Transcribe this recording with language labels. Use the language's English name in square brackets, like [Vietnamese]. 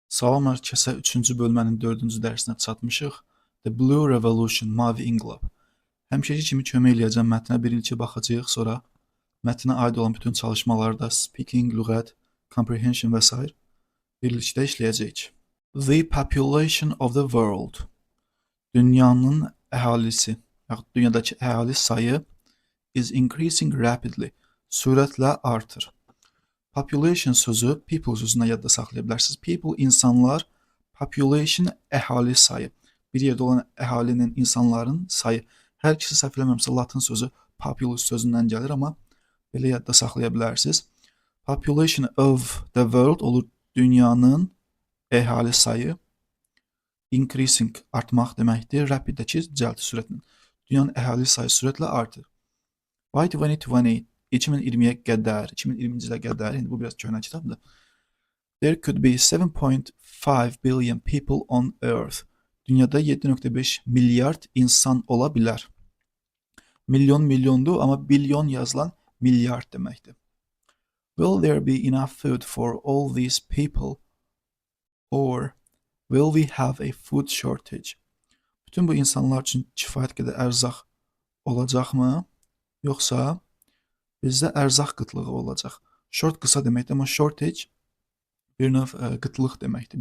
[Azerbaijani] Salam hər kəsə 3-cü bölmənin 4-cü dərsinə çatmışıq. [English] The Blue Revolution, [Azerbaijani] Mavi İnqilab. Həmişəki kimi kömək eləyəcəm mətnə bir ilki baxacağıq, sonra mətnə aid olan bütün çalışmalarda speaking, lüğət, comprehension və s. birlikdə işləyəcəyik. [English] The population of the world. [Azerbaijani] Dünyanın əhalisi, yaxud dünyadakı əhali sayı [English] is increasing rapidly. [Azerbaijani] Sürətlə artır. Population sözü people sözünə yadda saxlaya bilərsiniz. People insanlar, population əhali sayı. Bir yerdə olan əhalinin, insanların sayı. Hər ikisi səhv eləmirəmsə latın sözü populus sözündən gəlir, amma belə yadda saxlaya bilərsiniz. [English] Population of the world [Azerbaijani] olur dünyanın əhali sayı. Increasing artmaq deməkdir. Rapid-dəki cəldi sürətlə. Dünyanın əhali sayı sürətlə artır. [English] By 2020 [Azerbaijani] 2020-yə qədər, 2020-ci ilə qədər, indi bu biraz köhnə kitabdır. [English] There could be 7.5 billion people on Earth. [Azerbaijani] Dünyada 7.5 milyard insan ola bilər. Milyon milyondur, amma bilyon yazılan milyard deməkdir. [English] Will there be enough food for all these people? Or will we have a food shortage? [Azerbaijani] Bütün bu insanlar üçün kifayət qədər ərzaq olacaqmı? Yoxsa bizdə ərzaq qıtlığı olacaq. Short qısa deməkdir, amma shortage bir növ qıtlıq deməkdir.